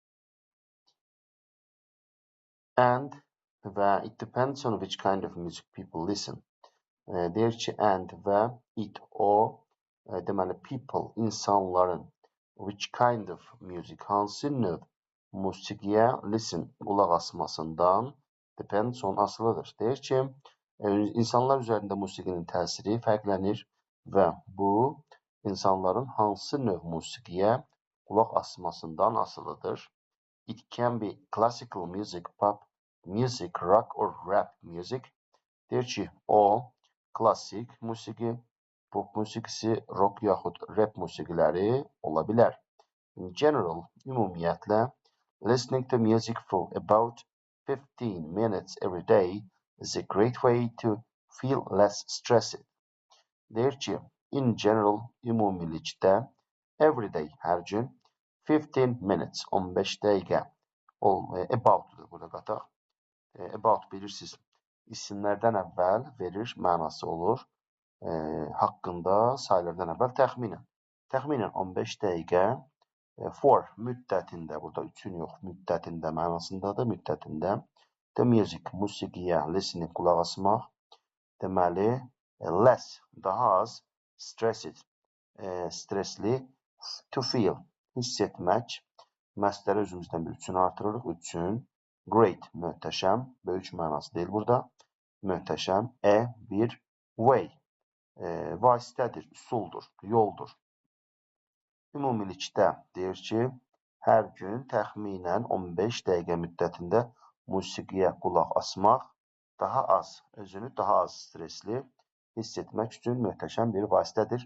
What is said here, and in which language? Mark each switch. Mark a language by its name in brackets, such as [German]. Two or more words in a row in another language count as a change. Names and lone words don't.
[English] And və it depends on which kind of music people listen. [Azerbaijani] Deyir ki, and və it, deməli, people, insanların, [English] which kind of music, [Azerbaijani] hansı növ musiqiyə listen, qulaq asmasından [English] depends on, [Azerbaijani] asılıdır. Deyir ki, insanlar üzərində musiqinin təsiri fərqlənir və bu, insanların hansı növ musiqiyə qulaq asmasından asılıdır. [English] It can be classical music, pop music, rock or rap music. [Azerbaijani] Deyir ki, klassik musiqi, pop musiqisi, rock yaxud rap musiqiləri ola bilər. [English] In general, ümumiyyətlə, listening to music for about 15 minutes every day is a great way to feel less stressed. [Azerbaijani] Deyir ki, [English] in general, ümumilikdə, every day, [Azerbaijani] hər gün, [English] 15 minutes, [Azerbaijani] 15 dəqiqə, about'dur burada qataq. About bilirsiniz, isimlərdən əvvəl verir, mənası olur, haqqında sayılardan əvvəl təxminən. Təxminən 15 dəqiqə, for müddətində, burada üçün yox, müddətində mənasındadır, müddətində. [English] The music, [Azerbaijani] musiqiyə, listening, qulaq asmaq, deməli, less, daha az, stressed, stresli, [English] to feel, [Azerbaijani] hiss etmək, məsləri özümüzdən bir üçün artırırıq, üçün, great, möhtəşəm, böyük mənası deyil burada, möhtəşəm, bir way, vasitədir, üsuldur, yoldur. Ümumilikdə deyir ki, hər gün təxminən 15 dəqiqə müddətində musiqiyə qulaq asmaq daha az, özünü daha az stresli hiss etmək üçün möhtəşəm bir vasitədir.